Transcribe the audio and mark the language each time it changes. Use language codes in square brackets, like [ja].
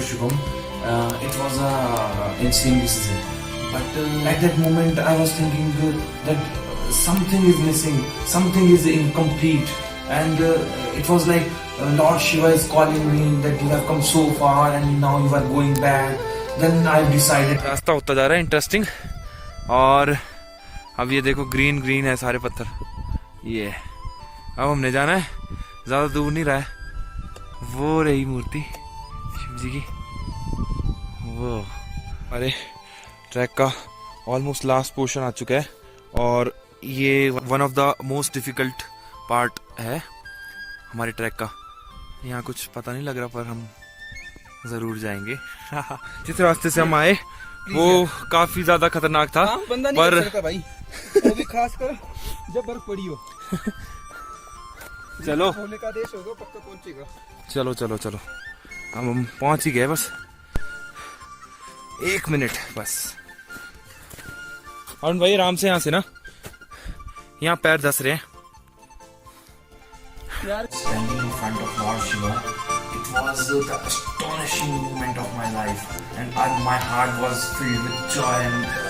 [en] Shubham, it was a insane decision. But at that moment, I was thinking that something is missing, something is incomplete, and it was like Lord Shiva is calling me that you have come so far and now you are going back. Then I decided. [hi] रास्ता होता जा रहा है interesting और अब ये देखो green है सारे पत्थर, ये अब हमने जाना है, ज्यादा दूर नहीं रहा है, वो रही मूर्ति शिव जी की वो। अरे ट्रैक का ऑलमोस्ट लास्ट पोर्शन आ चुका है और ये [en] one of the most difficult part [hi] है हमारे ट्रैक का। यहाँ कुछ पता नहीं लग रहा पर हम जरूर जाएंगे। जिस रास्ते से हम आए वो काफी ज्यादा खतरनाक था, बंदा नहीं पर कर सकता भाई, वो भी खास कर जब बर्फ पड़ी हो। चलो होने का देश होगा, पक्का पहुंचेगा। चलो अब हम पहुंच ही गए, बस 1 मिनट बस। और भाई आराम से यहाँ से ना, यहाँ पैर धस रहे हैं। [en] Standing in front of Lord Shiva, it was the astonishing moment of my life, and my heart was filled with joy and